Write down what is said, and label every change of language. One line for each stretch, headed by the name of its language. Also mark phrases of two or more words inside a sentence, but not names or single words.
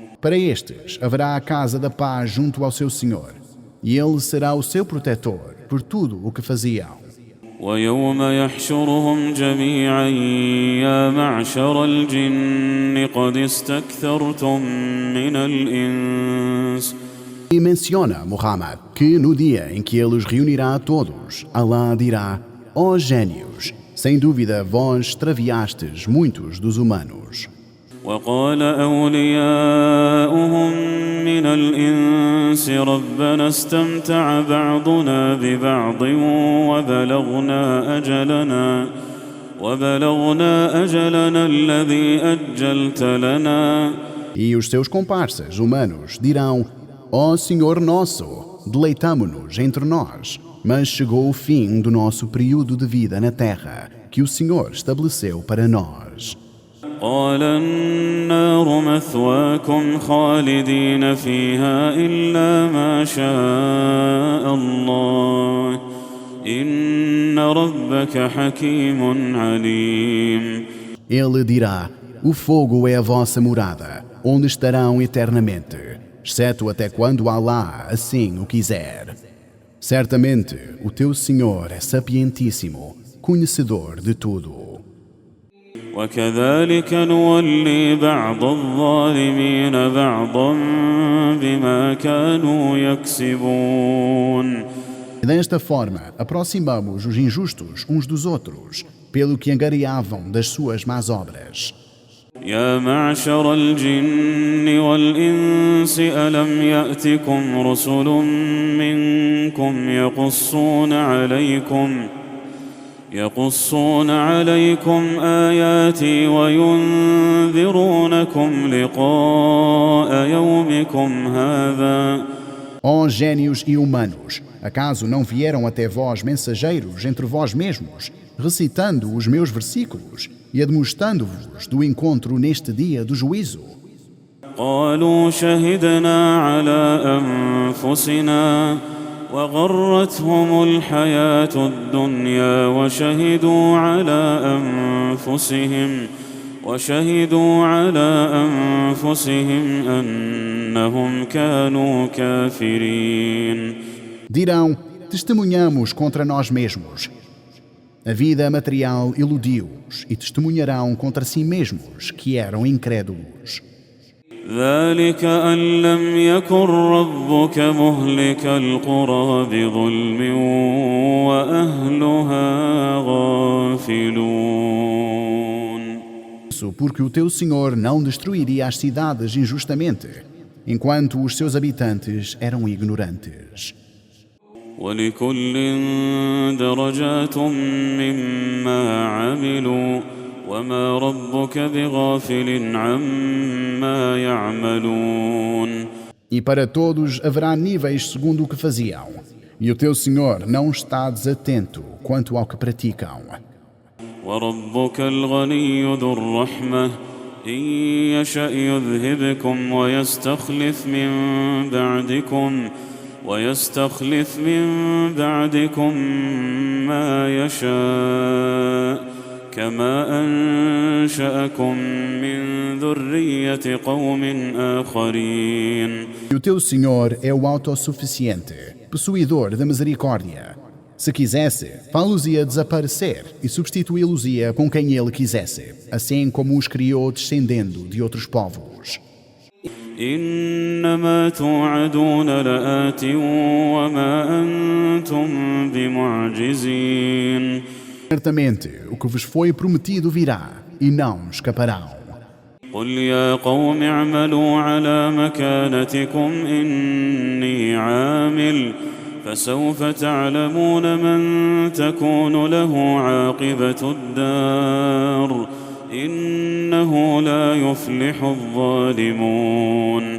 Portuguese: Para estes haverá a casa da paz junto ao seu Senhor, e ele será o seu protetor por tudo o que faziam.
Arabic: ويوم يحشرهم جميعا يا معشر الجن قد استكثرتم من الإنس.
Portuguese: E menciona, Muhammad, que no dia em que ele os reunirá a todos, Alá dirá: ó gênios, sem dúvida vós extraviastes muitos dos humanos.
Arabic: وقال أولياؤهم من الإنس ربنا استمتع بعضنا ببعض وبلغنا أجلنا الذي أجلت لنا.
Portuguese: E os seus comparsas humanos dirão: ó Senhor nosso, deleitamo-nos entre nós, mas chegou o fim do nosso período de vida na terra, que o Senhor estabeleceu para nós.
Arabic: قال النار مثواكم خالدين فيها إلا ما شاء الله إن ربك حكيم عليم.
Portuguese: Ele dirá: o fogo é a vossa morada, onde estarão eternamente, exceto até quando Allah assim o quiser. Certamente, o teu Senhor é sapientíssimo, conhecedor de tudo.
Arabic: وكذلك نولي بعض الظالمين بعضا بما كانوا يكسبون.
Portuguese: Desta forma, aproximamos os injustos uns dos outros, pelo que angariavam das suas más obras.
Arabic: يا معشر الجن والإنس ألم يأتكم رسل منكم يقصون عليكم آياتي وينذرونكم لقاء يومكم هذا.
Portuguese: Ó gênios e humanos, acaso não vieram até vós mensageiros entre vós mesmos, recitando os meus versículos e admoestando-vos do encontro neste dia do juízo?
Arabic: قالوا شهدنا على أنفسنا وغرتهم الحياة الدنيا وشهدوا على أنفسهم أنهم كانوا كافرين.
Portuguese: Dirão, testemunhamos contra nós mesmos. A vida material iludiu-os e testemunharão contra si mesmos que eram incrédulos.
Arabic: ذلك أن لم يكن ربك مهلك القرى بظلم وأهلها غافلون.
Portuguese: Isso porque o teu Senhor não destruiria as cidades injustamente, enquanto os seus habitantes eram ignorantes.
Arabic: ولكل درجات مما عملوا وما ربك بغافل عما يعملون.
Portuguese: E para todos haverá níveis segundo o que faziam, e o teu Senhor não está desatento quanto ao que praticam.
Arabic: وربك الغني ذو الرحمة إن يشأ يذهبكم ويستخلف من بعدكم ما يشاء كما أنشأكم من ذرية قوم آخرين.
Portuguese: E o teu Senhor é o autossuficiente, possuidor da misericórdia. Se quisesse, fá-los-ia desaparecer e substituí-los-ia com quem ele quisesse, assim como os criou descendendo de outros povos.
Arabic: إنما توعدون لآت وما أنتم بمعجزين.
Portuguese: Certamente, o que vos foi prometido virá, e não escaparão.
Arabic: قل يا قوم اعملوا على مكانتكم إني عامل فسوف تعلمون من تكون له عاقبة الدار إنه لا يفلح الظالمون.